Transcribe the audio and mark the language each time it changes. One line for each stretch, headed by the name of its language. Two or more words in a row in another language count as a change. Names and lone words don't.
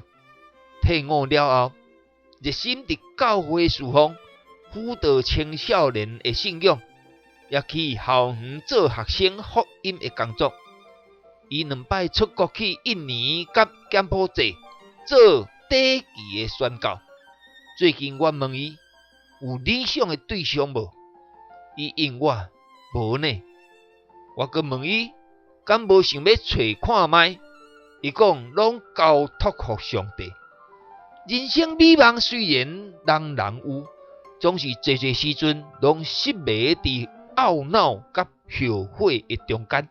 Min Nan Chinese: 退伍了后，热心伫教会侍奉，辅导青少年的信仰。也去校园做学生福音的工作。伊2摆出国去印尼甲柬埔寨做短期的宣教。最近我问伊有理想的对象无？伊应我无呢。我阁问伊敢无想要找看卖？伊讲拢交托互上帝。人生美梦虽然人人有，总是侪侪时阵拢失迷伫懊恼甲后悔的中间。